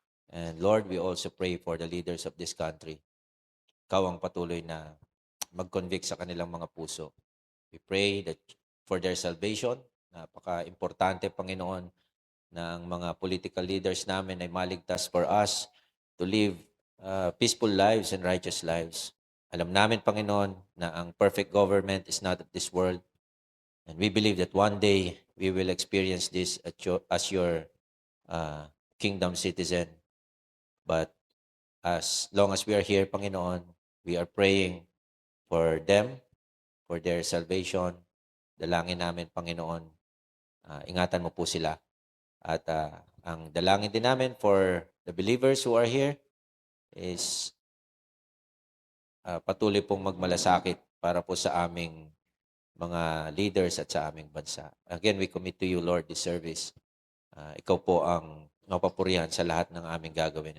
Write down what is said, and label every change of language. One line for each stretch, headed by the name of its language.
English: And Lord, we also pray for the leaders of this country.
Filipino: Ikaw ang patuloy na mag-convict sa kanilang mga puso.
English: We pray that for their salvation,
Filipino: napaka-importante,
English: Panginoon,
Filipino: na ang mga
English: political leaders
Filipino: namin ay maligtas
English: for us to live peaceful lives and righteous lives.
Filipino: Alam namin,
English: Panginoon, na ang perfect government is not of this world. And we believe that one day we will experience this as your kingdom citizen. But as long as we are here, Panginoon, we are praying for them, for their salvation.
Filipino: Dalangin namin, Panginoon, ingatan mo po sila. At ang dalangin din namin
English: for the believers who are here is
Filipino: patuloy pong magmalasakit para po sa aming mga leaders at sa aming bansa.
English: Again, we commit to you, Lord, this service.
Filipino: Ikaw po ang mapapurihan sa lahat ng aming gagawin.